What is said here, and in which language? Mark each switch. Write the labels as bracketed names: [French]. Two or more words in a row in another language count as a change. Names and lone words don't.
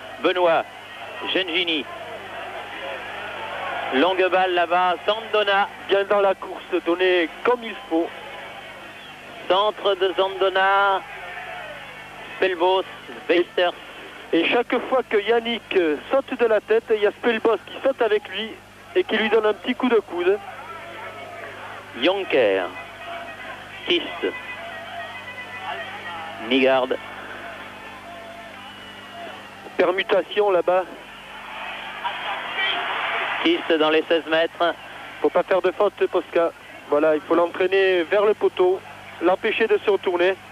[French] Benoît. Gengini. Longue balle là-bas. Zandona. Bien dans la course, donnée comme il faut. Centre de Zandona. Spelbos. Weisters. Et chaque fois que Yannick saute de la tête, il y a Spelbos qui saute avec lui et qui lui donne un petit coup de coude. Jonker. Kist. Nygard. Permutation là-bas. Kist dans les 16 mètres. Faut pas faire de faute, Posca. Voilà, il faut l'entraîner vers le poteau, l'empêcher de se retourner.